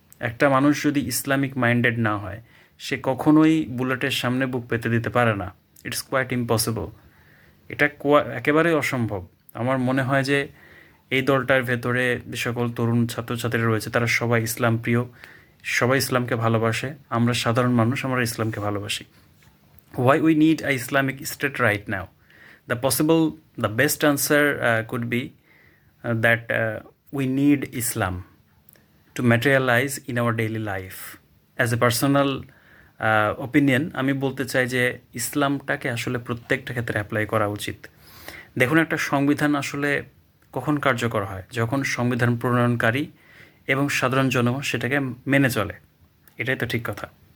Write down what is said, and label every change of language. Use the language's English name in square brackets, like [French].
[Bangla] একটা মানুষ যদি ইসলামিক মাইন্ডেড না হয়, সে কখনোই বুলেটের সামনে বুক পেতে দিতে পারে না। [English] It's quite impossible. [Bangla] এটা একেবারেই অসম্ভব। আমার মনে হয় যে এই দলটার ভেতরে যে সকল তরুণ ছাত্রছাত্রীরা রয়েছে তারা সবাই ইসলাম প্রিয়, সবাই ইসলামকে ভালোবাসে। আমরা সাধারণ মানুষ, আমরা ইসলামকে ভালোবাসি। [English] Why we need a Islamic state right now? The best answer could be that we need Islam to materialize in our daily life. As a personal opinion, [Bangla] আমি বলতে চাই যে ইসলামটাকে আসলে প্রত্যেকটা ক্ষেত্রে অ্যাপ্লাই করা উচিত। দেখুন, একটা সংবিধান আসলে কখন কার্যকর হয়? যখন সংবিধান প্রণয়নকারী এবং সাধারণ জনগণ সেটাকে মেনে চলে। এটাই তো ঠিক কথা।